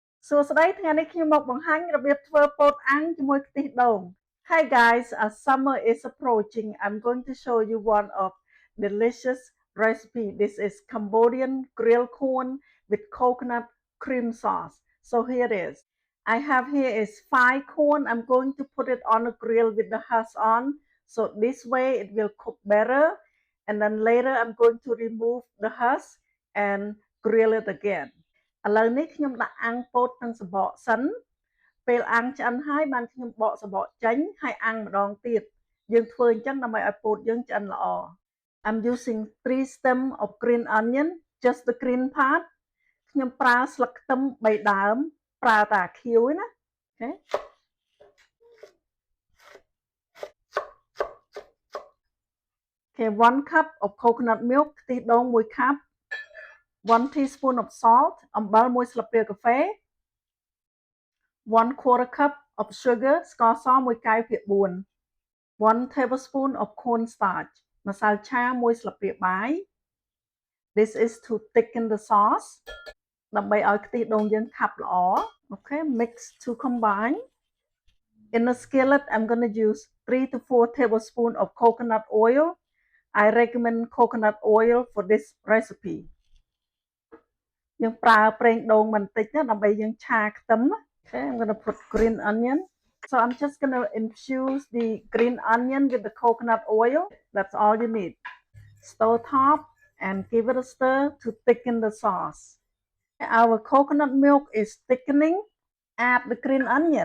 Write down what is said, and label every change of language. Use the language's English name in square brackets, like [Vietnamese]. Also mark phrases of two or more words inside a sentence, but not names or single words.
[Khmer] សួស្តីថ្ងៃនេះខ្ញុំមកបង្ហាញរបៀបធ្វើពោតអាំងជាមួយខ្ទិះដូង [English] Hi guys, summer is approaching. I'm going to show you one of delicious recipe. This is Cambodian grilled corn with coconut cream sauce. So here it is. I have here is 5 corn. I'm going to put it on a grill with the husk on. So this way it will cook better. And then later I'm going to remove the husk and grill it again. [Khmer] ឥឡូវនេះខ្ញុំដាក់អាំងពោតនិងសំបកសិនពេលអាំងឆ្អិនហើយបានខ្ញុំបកសំបកចេញហើយអាំងម្ដងទៀតយើងធ្វើអញ្ចឹងដើម្បីឲ្យពោតយើងឆ្អិនល្អ [English] I'm using 3 stem of green onion just the green part [Khmer] ខ្ញុំប្រើស្លឹកខ្ទឹម3ដើមប្រើតែខៀវឯណាអូខេ [English] Okay, 1 cup of coconut milk [Khmer] ខ្ទិះដូង1 [English] cup 1 teaspoon of salt [Khmer] អំបិល1ស្លាបព្រាកាហ្វេ [English] 1/4 cup of sugar [Khmer] ស្ករស1កែវភាគ4 [English] 1 tablespoon of cornstarch [Khmer] ម្សៅឆា1ស្លាបព្រាបាយ [English] This is to thicken the sauce [Khmer] ដើម្បីឲ្យខ្ទិះដូងយើងខាប់ល្អ [English] Okay, mix to combine. In a skillet, I'm going to use 3 to 4 tablespoons of coconut oil. I recommend coconut oil for this recipe. [Khmer] យើងប្រើប្រេងដូងបន្តិចណាដើម្បីយើងឆាខ្ទឹម [English] Okay, I'm going to put green onion. So I'm just going to infuse the green onion with the coconut oil. That's all you need. Stir top and give it a stir to thicken the sauce. Our coconut milk is thickening. Add the green onion.